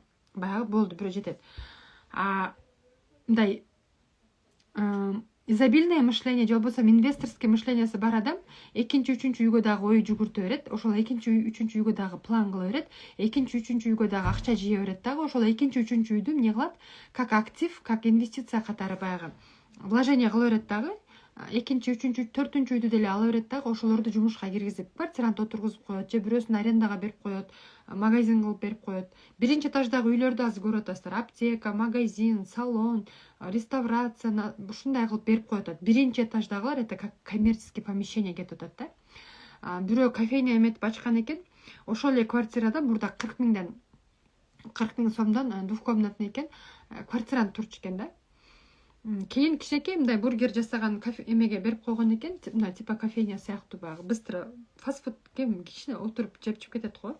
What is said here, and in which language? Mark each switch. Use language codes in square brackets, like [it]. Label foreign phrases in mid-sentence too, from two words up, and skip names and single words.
[ky] Баягы болду, бирөө жетет. Мындай [ru] изобильное мышление [ky] же болбосо инвесторский мышлениясы бар адам экинчи, үчүнчү үйгө дагы ой жүгүртө берет. Ошол экинчи, үчүнчү үйгө дагы план кыла берет. Экинчи, үчүнчү үйгө дагы акча жыя берет дагы. Ошол экинчи, үчүнчү үйдү эмне кылат? [ru] Как актив, как инвестиция [ky] катары баягы вложение кыла берет дагы. Экинчи, үчүнчү, төртүнчү үйдү деле ала берет дагы. Ошолорду жумушка киргизип, квартирант отургузуп коет же бирөөсүн арендага берип коет, магазин кылып берип коет. Биринчи этаждагы үйлөрдү азыр көрүп атасыздар. Аптека, магазин, салон, реставрация ушундай кылып берип коет. Биринчи этаждагылар [ru] это как коммерческий помещение [ky] кетип атат да. Бирөө кофейня эметип ачкан экен. Ошол эле квартирада мурда 40 миң сомдон двухкомнатный экен, квартирант турчу экен да. Кийин кичинекей мындай бургер жасаган эмеге берип койгон экен, мына [ru] типа кофейня [ky] сыяктуу баягы [ru] быстро фастфуд [ky] кичине отуруп жеп кетет го.